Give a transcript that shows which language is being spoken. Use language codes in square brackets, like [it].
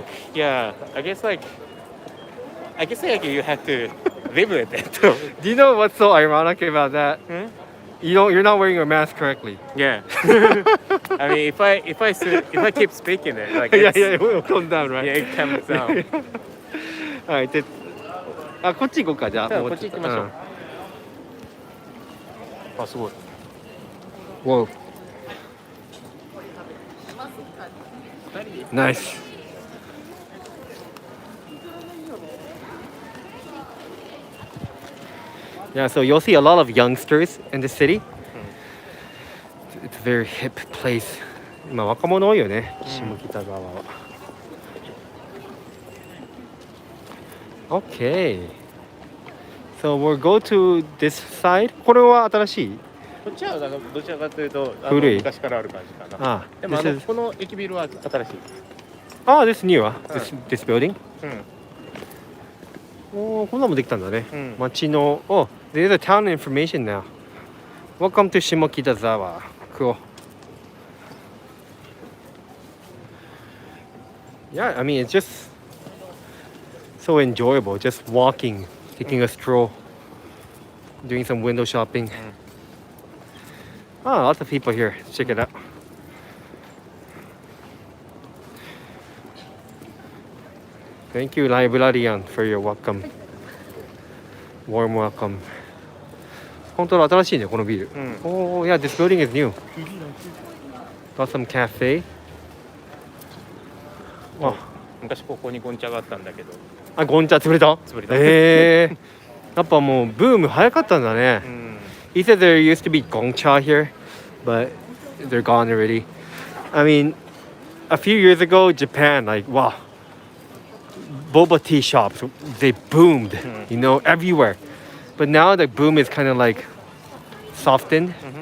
[en] like yeah I guess like you have to live with it Do you know what's so ironic about that? Hmm? You're not wearing your mask correctly. Yeah I mean if I keep speaking it like Yeah, it's- yeah, it will come down, right? yeah it comes down [ja] はい、こっち行こうか、じゃあ。じゃあもうこっち行きましょうあすごい [en] Whoa. Nice. Yeah, so you'll see a lot of youngsters in the city. It's a very hip place. [ja] 今若者多いよね、下北沢は。 [en] Okay. So we'll go to this side. [ja] これは新しい？こっちはどちらかというと古い昔からある感じかなあでも [en] this is- [ja] この駅ビルは新しい [en] Ah, this new, this building. [ja] うんおー、こんなのもできたんだね。うん街の、 [en] oh, there's a town information now. Welcome to Shimokitazawa. Cool. Yeah, I mean, it's just so enjoyable. Just walking, taking a stroll, doing some window shopping. Ah, lots of people here. Check it out. Thank you, librarian, for your welcome. Warm welcome. [ja] 本当だ、新しいね、このビル。 [en] Oh, yeah, this building is new. Got some cafe. [ja] あ、昔ここにゴンチャがあったんだけどあ、ゴンチャ潰れた？潰れたやっぱもうブーム早かったんだね。 [en] He said there used to be gongcha here, but they're gone already. I mean, a few years ago, Japan, like, wow, boba tea shops, they boomed, you know, everywhere. But now the boom is kind of like softened.